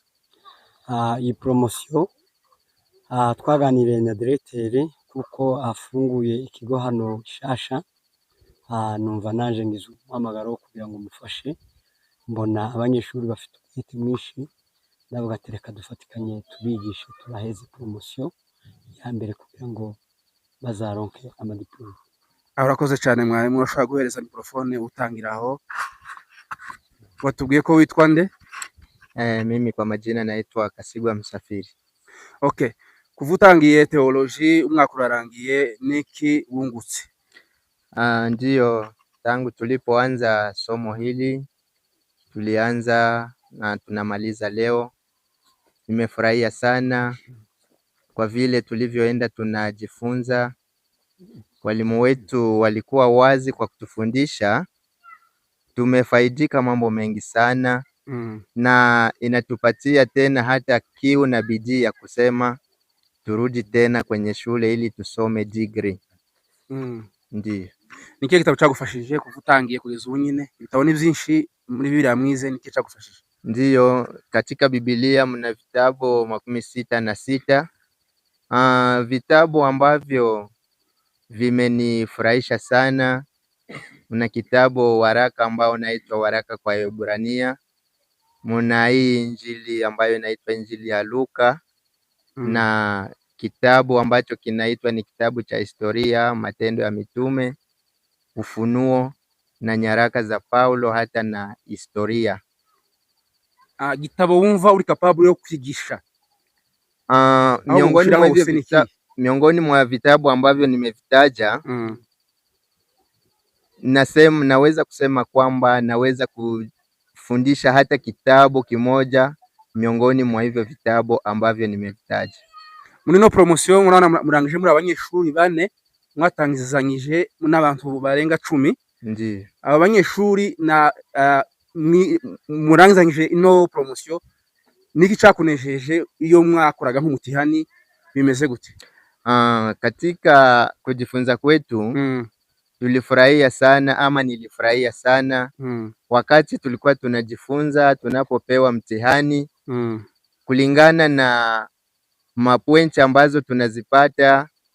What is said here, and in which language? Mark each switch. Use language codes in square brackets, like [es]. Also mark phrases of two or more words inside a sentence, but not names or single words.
[rn] Iyi promotion twaganiriye na directeur kuko afunguye ikigo hano Shasha, numva naje ngize umuhamagaro kugira ngo mufashe, mbona abanyeshuri bafite umwete mwinshi, ndavuga ati reka dufatikanye tubigishe turaheze promotion ya mbere kugira ngo bazaronke amadiplome. Urakoze cyane mwarimu, urashobora guhereza mikrofone utangiraho. Watubwiye ko witwa nde? [sw] Mimi kwa majina naitwa Kasigwa Msafiri. [rn] Okay, kuva utangiye theology umwaka urarangiye, niki wungutse? [sw] Ndio, tangu tulipoanza somo hili tulianza na tunamaliza leo. Nimefurahia sana kwa vile tulivyoenda tunajifunza. Walimu wetu walikuwa wazi kwa kutufundisha. Tumefaidika mambo mengi sana na inatupatia tena hata kiu na bidii ya kusema turudi tena kwenye shule ili tusome degree. Ndiyo. [rn] Niki gitabo cyagufashije kuva utangiye kugeza ubu nyine? Ibitabo ni byinshi muri Biblia mwize, niki cyagufashije? [sw] Ndiyo, katika Biblia mna vitabu 66. Vitabu ambavyo vimenifurahisha sana, mna kitabu waraka ambao unaitwa waraka kwa Waebrania, mna hii injili ambayo inaitwa injili ya Luka, na kitabu ambacho kinaitwa ni kitabu cha historia, matendo ya mitume, Ufunuo na nyaraka za Paulo hata na historia. [rn] Gitabo wumva uri capable yo kwigisha? [sw] Miongoni mwa vitabu ambavyo nimevitaja, naweza kusema kwamba naweza kufundisha hata kitabu kimoja miongoni mwa hivyo vitabu ambavyo nimevitaja. [rn] Muri no promotion murana murangije muri abanyeshuri 4 mwatangizanyije n'abantu barenga 10. [sw] Ndiyo. [rn] Aba banyeshuri na murangizanyije ino promotion, niki cyakunejeje iyo mwakoraga nk'umutihani, bimeze gute? [sw] Katika kujifunza kwetu tulifurahia sana, ama nilifurahia sana wakati tulikuwa tunajifunza, tunapopewa mtihani kulingana na mapointi ambazo tunazipata.